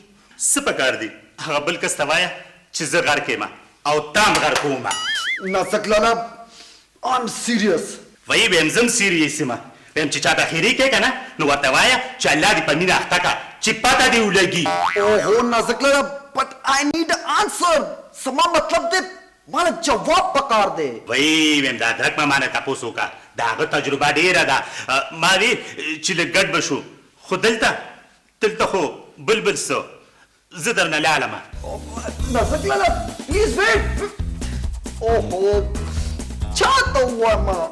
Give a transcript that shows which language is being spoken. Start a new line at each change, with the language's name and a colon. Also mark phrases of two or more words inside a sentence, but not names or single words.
Pashto: څه پکار دي هغه بل کس ته وایه چې زه غر کېمه او تام غر کومه
English: نازک لالا I'm serious
Pashto: وایي ویم زم سیریس یم ویم چې چاته خیري کې که نه نو ورته وایه چې الله دې په مینه اخته کړه چې پته دې ولګي اوهو نازک لالا
English: but I need an answer
Pashto: زما مطلب دی ماله جواب پکار دی وایي ویم دا ادرک ماما نه تپوس وکړه د هغه تجربه ډېره ده ما وی چې لږ ګډ به شو خو دلته خو بلبل څه زه درنه لاړمه نازک لالا
English: please wait
Pashto: اوهو چاته ووایم